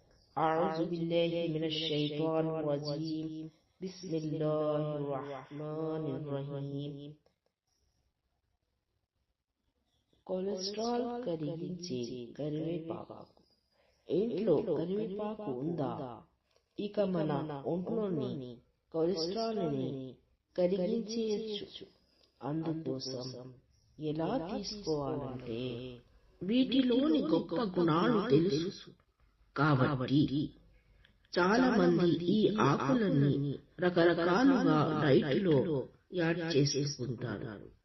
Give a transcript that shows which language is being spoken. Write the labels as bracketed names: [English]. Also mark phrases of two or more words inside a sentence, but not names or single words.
[Arabic] أعوذ بالله من الشيطان الرجيم بسم الله الرحمن الرحيم [Telugu] కొలెస్ట్రాల్ కరిగించే కరివేపాకు. ఇంట్లో కరివేపాకు ఉందా? ఇక మన ఒంట్లోని కొలెస్ట్రాల్ని కరిగించేయచ్చు. అందుకోసం ఎలా తీసుకోవాలంటే వీటిలోని గొప్ప గుణాలు తెలుసు కాబట్టి చాలా మంది ఈ ఆకులని రకరకాలుగా డైట్లో యాడ్ చేసుకుంటారు.